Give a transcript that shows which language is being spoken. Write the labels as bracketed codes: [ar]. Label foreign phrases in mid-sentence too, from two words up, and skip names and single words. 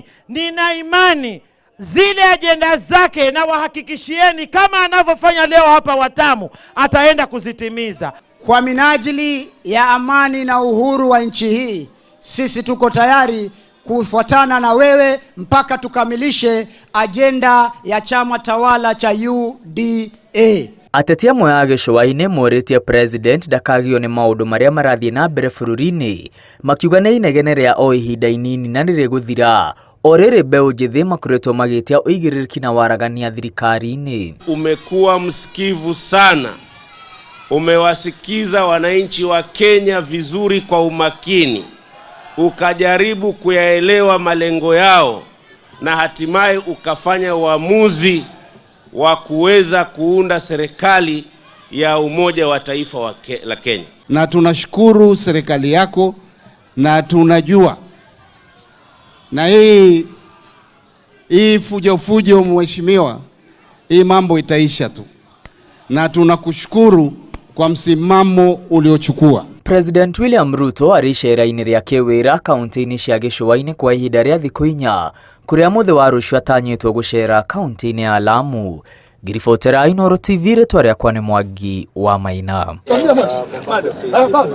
[sw] Nina imani zile ajenda zake na wahakikishieni kama anavyofanya leo hapa Watamu ataenda kuzitimiza. Kwa minajili ya amani na uhuru wa nchi hii, sisi tuko tayari kufuatana na wewe mpaka tukamilishe ajenda ya chama tawala cha UDA. [ki] Ateti amwe a gĩcũa-inĩ morĩtie President ndakagio nĩ maũndũ marĩa marathiĩ na mbere bũrũri-inĩ, makiuga nĩ inegene rĩa o ihinda inini na nĩrĩgũthira o rĩrĩ mbeũ njĩthĩ makoretwo magĩtia ũigĩrĩrĩki na waragania thirikari-inĩ. [sw] Umekuwa msikivu sana, umewasikiza wananchi wa Kenya vizuri kwa umakini, ukajaribu kuyaelewa malengo yao na hatimaye ukafanya uamuzi wa kuweza kuunda serikali ya umoja wa taifa la Kenya. Na tunashukuru serikali yako na tunajua na hii fujo mheshimiwa, hii mambo itaisha tu, na tunakushukuru kwa msimamo uliochukua. [ki] President William Ruto aricera-inĩ rĩa kĩwĩra kaunti-inĩ cia gĩcũa-inĩ kwa ihinda rĩa thikũ 4 kuria mũthĩ wa rũciũ atanyĩtwo gũcera kaunti-inĩ ya Lamu. Ngiribotera Inooro TV, rĩtwa rĩakwa nĩ Mwangi wa Maina.